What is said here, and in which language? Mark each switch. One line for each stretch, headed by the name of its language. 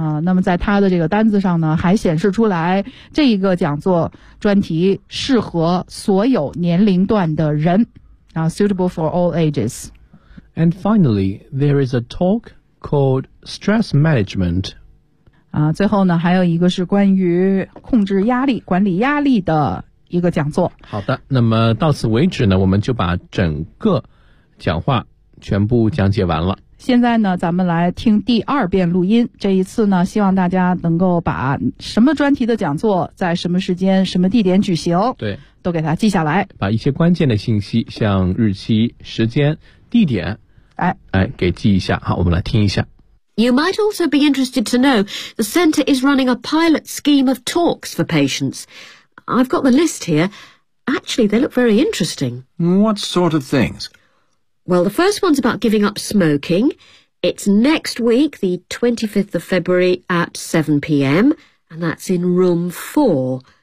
Chinese: 那么在他的这个单子上呢，还显示出来这一个讲座专题适合所有年龄段的人，
English: suitable for all ages. And finally, there is a talk called Stress Management.
Chinese: 啊，最后呢，还有一个是关于控制压力、管理压力的一个讲座。好的，那么到此为止呢，我们就把整个讲话全部讲解完了。现在呢，咱们来听第二遍录音。这一次呢，希望大家能够把什么专题的讲座在什么时间、什么地点举行，对，都给它记下来。把一些关键的信息，像日期、时间、地点，哎，给记一下。好，我们来听一下。
English: You might also be interested to know the center is running a pilot scheme of talks for patients. I've got the list here. Actually, they look very interesting. What sort of things? Well, the first one's about giving up smoking. It's next week, the 25th of February at 7 p.m, and that's in room 4.